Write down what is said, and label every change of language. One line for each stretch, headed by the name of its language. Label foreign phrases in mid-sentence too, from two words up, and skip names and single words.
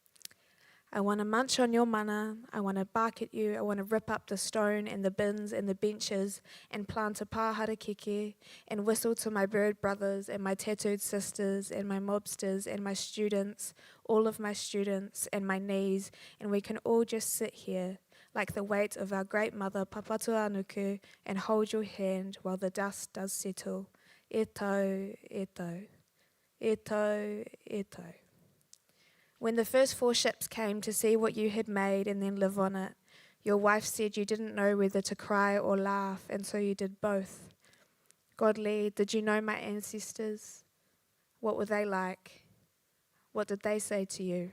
English: I want to munch on your mana, I want to bark at you, I want to rip up the stone and the bins and the benches and plant a
Māori: pāhara keke
English: and whistle to my bird brothers and my tattooed sisters and my mobsters and my students, all of my students and my knees, and we can all just sit here like the weight of our great mother Ōpāwaho and hold your hand while the dust does settle.
Māori: E tau, e tau, e tau, e tau.
English: When the first 4 ships came to see what you had made and then live on it, your wife said you didn't know whether to cry or laugh, and so you did both. Godly, did you know my ancestors? What were they like? What did they say to you?